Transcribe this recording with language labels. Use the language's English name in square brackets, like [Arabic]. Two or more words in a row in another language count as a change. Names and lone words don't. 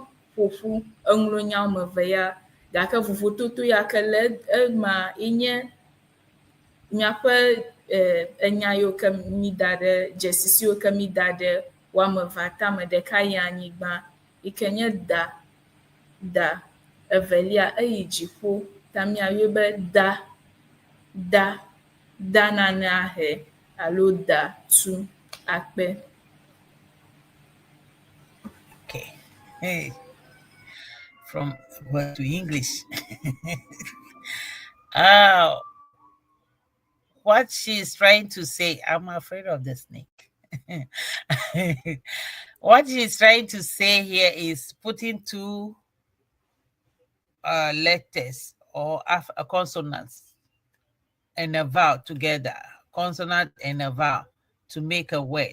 [Ewe] ƒoƒu eŋlɔ nya eve ya gake vovototo ya ke le ema nye míaƒe enya yiwo ke mi da ɖe dzesi siwo ke mi da ɖe woame eve tame, ɖeka yi anyigba yi ke nye da, evelia eyi dziƒo ta míayɔe be da nane ahe alo da tu akpe. [English] Okay. Hey. From word to English. What she's trying to say, I'm afraid of the snake. What she's trying to say here is putting two letters or consonants and a vowel together, consonant and a vowel to make a word.